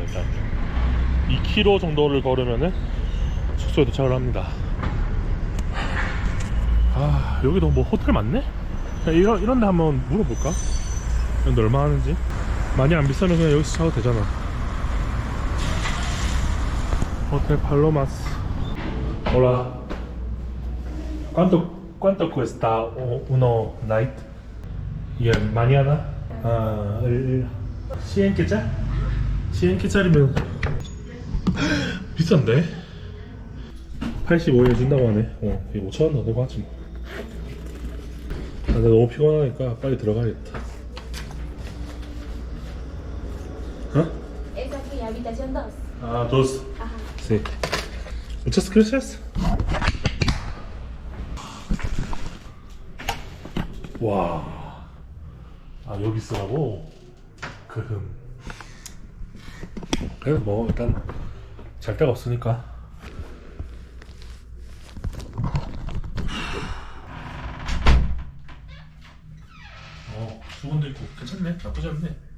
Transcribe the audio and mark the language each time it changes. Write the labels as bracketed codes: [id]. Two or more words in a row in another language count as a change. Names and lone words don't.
[ko] 일단 2km 정도를 걸으면은 숙소에 도착을 합니다. 여기도 뭐 호텔 많네? 이런 데 한번 물어볼까? 근데 얼마 하는지? 많이 안 비싸면 그냥 여기서 자도 되잖아. 호텔 팔로마스. [es] Hola. ¿Cuánto cuesta uno night? Y mañana? 100 quetzal? [ko] 100 quetzal이면 비싼데? 85에 준다고 하네. 5,000원 더 내고 하지 뭐. 나 너무 피곤하니까 빨리 들어가야겠다. [es] Es aquí, habitación 2. Dos. Ajá. Sí. Muchas gracias. [ko] 와. 여기 있으라고? 그래도 뭐 일단 잘 데가 없으니까. 수건도 있고 괜찮네. 나쁘지 않네.